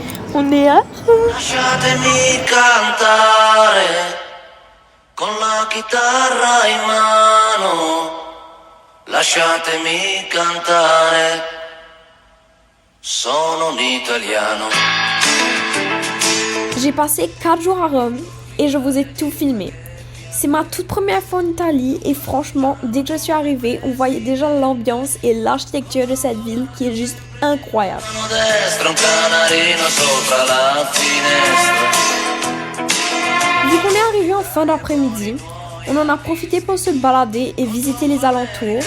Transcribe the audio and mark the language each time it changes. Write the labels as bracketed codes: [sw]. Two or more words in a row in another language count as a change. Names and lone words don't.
[fr] On est à... [it] Lasciatemi cantare con la chitarra in mano. Lasciatemi cantare. Sono un italiano. [fr] J'ai passé 4 jours à Rome et je vous ai tout filmé. C'est ma toute première fois en Italie et franchement, dès que je suis arrivée, on voyait déjà l'ambiance et l'architecture de cette ville qui est juste incroyable. Vu qu'on est arrivé en fin d'après-midi, on en a profité pour se balader et visiter les alentours.